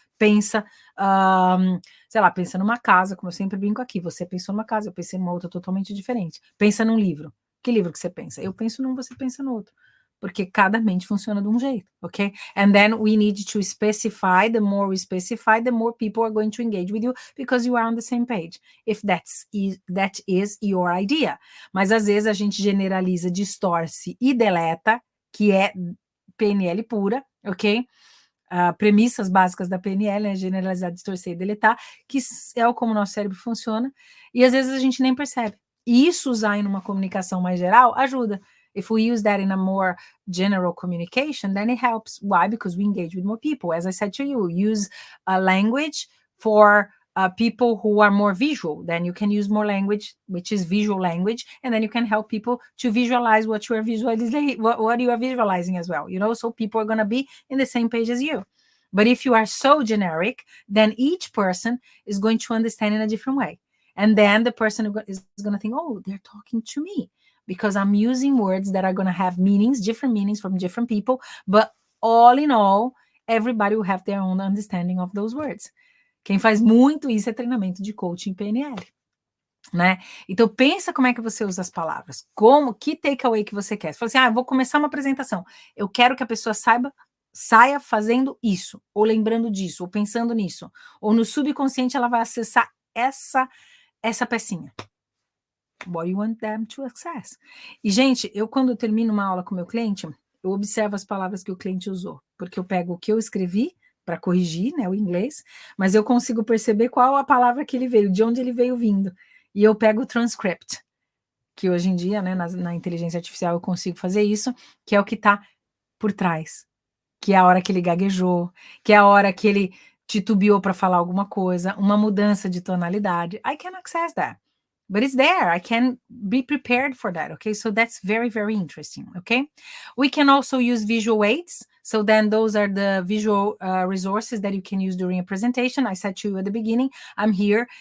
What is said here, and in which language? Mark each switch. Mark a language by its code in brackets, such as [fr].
[pt] Pensa, sei lá, pensa numa casa, como eu sempre brinco aqui, você pensou numa casa, eu pensei numa outra totalmente diferente. Pensa num livro. Que livro que você pensa? Eu penso num, você pensa no outro. Porque cada mente funciona de um jeito, ok? [en] And then we need to specify, the more we specify, the more people are going to engage with you, because you are on the same page, if that is your idea. [pt] Mas às vezes a gente generaliza, distorce e deleta, que é PNL pura, ok? Premissas básicas da PNL, né? Generalizar, distorcer e deletar, que é como o nosso cérebro funciona, e às vezes a gente nem percebe. E isso usar em uma comunicação mais geral ajuda. [en] If we use that in a more general communication, then it helps. Why? Because we engage with more people. As I said to you, use a language for people who are more visual. Then you can use more language, which is visual language, and then you can help people to visualize what you are visualizing, what you are visualizing as well. You know, so people are going to be in the same page as you. But if you are so generic, then each person is going to understand in a different way. And then the person is going to think, oh, they're talking to me, because I'm using words that are going to have meanings, different meanings from different people, but all in all, everybody will have their own understanding of those words. [pt] Quem faz muito isso é treinamento de coaching PNL, né? Então pensa como é que você usa as palavras, que takeaway que você quer. Você fala assim, eu vou começar uma apresentação, eu quero que a pessoa saia fazendo isso, ou lembrando disso, ou pensando nisso, ou no subconsciente ela vai acessar essa pecinha. [en] What do you want them to access? [pt] E, gente, quando eu termino uma aula com meu cliente, eu observo as palavras que o cliente usou, porque eu pego o que eu escrevi para corrigir, né, o inglês, mas eu consigo perceber qual a palavra que ele veio, de onde ele veio vindo. E eu pego o transcript, que hoje em dia, né, na inteligência artificial eu consigo fazer isso, que é o que está por trás, que é a hora que ele gaguejou, que é a hora que ele titubeou para falar alguma coisa, uma mudança de tonalidade. [en] I can access that. But it's there. I can be prepared for that, okay? So that's very, very interesting, okay? We can also use visual aids. So then those are the visual resources that you can use during a presentation. I said to you at the beginning, I'm here.